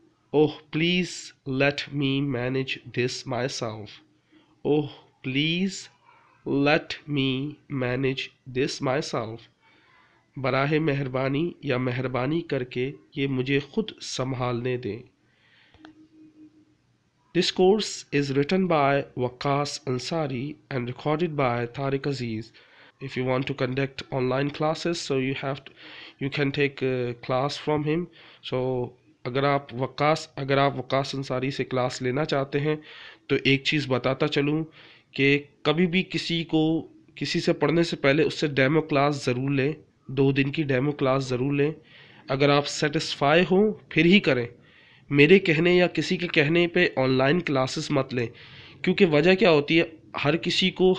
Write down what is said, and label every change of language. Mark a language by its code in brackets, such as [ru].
[en] Oh please let me manage this myself. Oh please let me manage this myself. [ur] براہ مہربانی یا مہربانی کر کے یہ مجھے خود سنبھالنے دیں۔ [en] This course is written by Waqas Ansari and recorded by Tariq Aziz. If you want to conduct online classes, so you can take a class from him. [ur] So اگر آپ وقاص انصاری سے کلاس لینا چاہتے ہیں تو ایک چیز بتاتا چلوں کہ کبھی بھی کسی سے پڑھنے سے پہلے اس سے ڈیمو کلاس ضرور لیں، 2 دن کی ڈیمو کلاس ضرور لیں۔ اگر آپ سیٹسفائی ہوں پھر ہی کریں، میرے کہنے یا کسی کے کہنے پہ آن لائن کلاسز مت لیں، کیونکہ وجہ کیا ہوتی ہے، ہر کسی